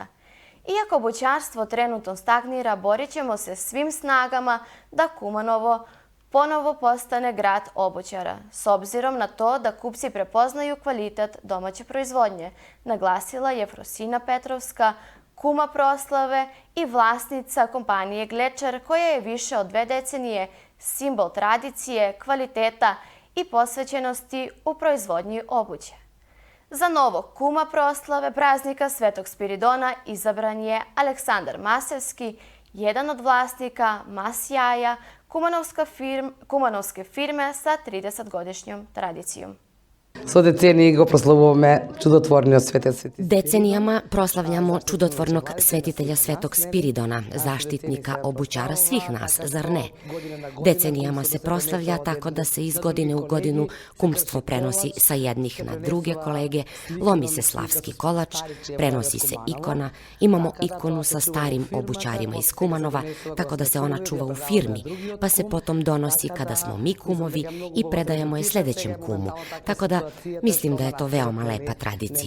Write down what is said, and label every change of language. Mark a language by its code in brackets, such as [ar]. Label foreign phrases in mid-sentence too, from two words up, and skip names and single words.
[sr] Iako obućarstvo trenutno stagnira, borit ćemo se svim snagama da Kumanovo ponovo postane grad obućara, s obzirom na to da kupci prepoznaju kvalitet domaće proizvodnje, naglasila je Frosina Petrovska, kuma proslave i vlasnica kompanije Glečar, koja je više od 2 decenije simbol tradicije, kvaliteta i posvećenosti u proizvodnji obuće. Za novog kuma proslave praznika Svetog Spiridona izabran je Aleksandar Masevski, jedan od vlasnika Masjaja, kumanovske firme sa 30-godišnjom tradicijom. [mk] Со децении го прославуваме чудотворниот светец Свети. [sr] Decenijama proslavljamo čudotvornog svetitelja Svetog Spiridona, zaštitnika obućara svih nas, zar ne? Decenijama se proslavlja tako da se iz godine u godinu kumstvo prenosi sa jednih na druge kolege, lomi se slavski kolač, prenosi se ikona, imamo ikonu sa starim obućarima iz Kumanova, tako da se ona čuva u firmi, pa se potom donosi kada smo mi kumovi i predajemo je sledećem kumu, tako da mislim da je to veoma lepa tradicija.